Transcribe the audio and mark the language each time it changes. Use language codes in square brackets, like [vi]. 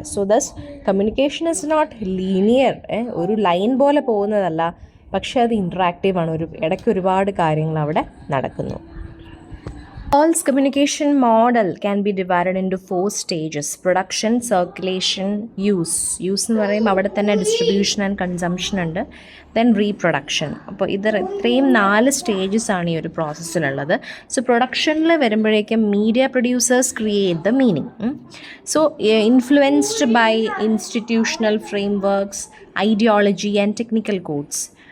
[en] so thus communication is not linear, [ml] ഒരു line പോലെ പോകുന്നതല്ല, പക്ഷേ അത് ഇൻട്രാക്റ്റീവാണ്. ഇടയ്ക്ക് ഒരുപാട് കാര്യങ്ങൾ അവിടെ നടക്കുന്നു. [en] Hall's communication model can be divided into 4 stages: production, circulation, use. [ml] Use എന്ന് പറയുമ്പോൾ അവിടെ തന്നെ ഡിസ്ട്രിബ്യൂഷൻ ആൻഡ് കൺസംഷൻ ഉണ്ട്, ദെൻ റീപ്രൊഡക്ഷൻ. അപ്പോൾ ഇത്രയും 4 സ്റ്റേജസ് ആണ് ഈ ഒരു പ്രോസസ്സിലുള്ളത്. [en] so [ml] പ്രൊഡക്ഷനിൽ വരുമ്പോഴേക്കും [en] Media producers create the meaning. So influenced by institutional frameworks, ideology and technical codes.